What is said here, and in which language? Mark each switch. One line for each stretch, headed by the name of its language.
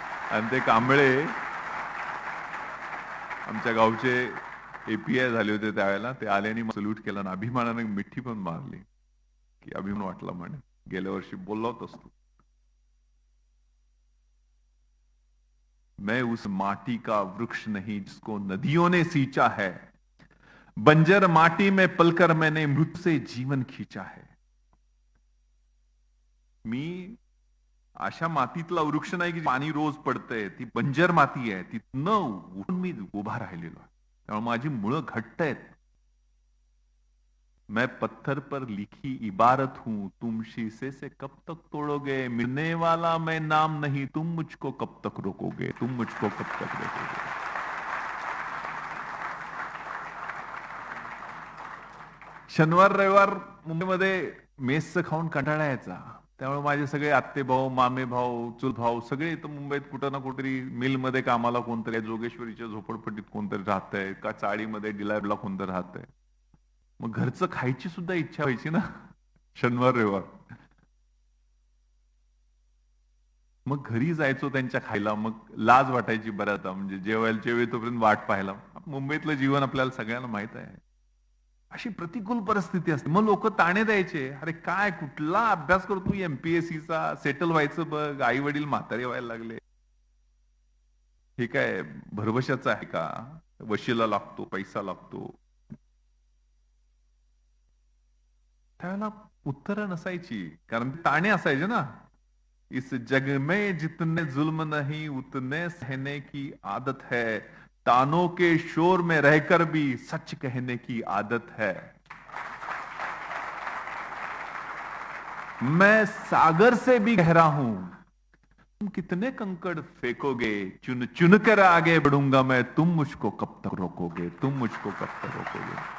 Marathi: आणि ते कांबळे आमच्या गावचे API झाले होते त्यावेळेला, ते आले आणि सल्यूट केला आणि अभिमानाने मिठी पण मारली की अभिमान वाटला म्हणे, गेल्या वर्षी बोलला होतास तू.
Hindi: मैं उस माटी का वृक्ष नहीं जिसको नदियों ने सींचा है, बंजर माटी में पलकर मैंने मृत्यु से जीवन खींचा है.
Marathi: मी अशा मातीतला वृक्ष नाही की पाणी रोज पडतंय, ती बंजर माती आहे, ती न उठून मी उभा राहिलेलो आहे. त्यामुळे माझी मुळं घट्ट आहेत.
Hindi: मैं पत्थर पर लिखी इबारत हूं, तुम शीशे से कब तक तोड़ोगे, मिलने वाला मैं नाम नहीं, तुम मुझको कब तक रोकोगे, तुम मुझको कब तक रोकोगे.
Marathi: शनिवार रविवार मुंबईमध्ये मेसचं खाऊन कंटाळा यायचा. त्यामुळे माझे सगळे आत्ते भाऊ, मामे भाऊ, चुल भाऊ सगळे इथं मुंबईत कुठं ना कुठेतरी मिलमध्ये कामाला कोणतरी, जोगेश्वरीच्या झोपडपट्टीत कोणतरी राहतंय, का चाळीमध्ये डिलायरला कोणतरी राहतंय. मग घरचं खायची सुद्धा इच्छा व्हायची ना शनिवार रविवार. मग घरी जायचो त्यांच्या खायला, मग लाज वाटायची बऱ्याचदा, म्हणजे जेवायला तोपर्यंत वाट पाहायला. मुंबईतलं जीवन आपल्याला सगळ्यांना माहित आहे. अशी प्रतिकूल परिस्थिती असते. मग लोक ताणे द्यायचे, अरे काय कुठला अभ्यास करतो MPSCचा, सेटल व्हायचं बघ, आई वडील म्हातारे व्हायला लागले, हे काय भरवशाचं आहे का, वशीला लागतो, पैसा लागतो. त्याला उत्तरं नसायची, कारण ताणे असायचे ना.
Hindi: इस जग में जितने जुल्म नहीं उतने सहने की आदत है, तानों के शोर में रहकर भी सच कहने की आदत है. मैं सागर से भी गहरा हूं, तुम कितने कंकड़ फेंकोगे, चुन चुन कर आगे बढ़ूंगा मैं, तुम मुझको कब तक रोकोगे, तुम मुझको कब तक रोकोगे.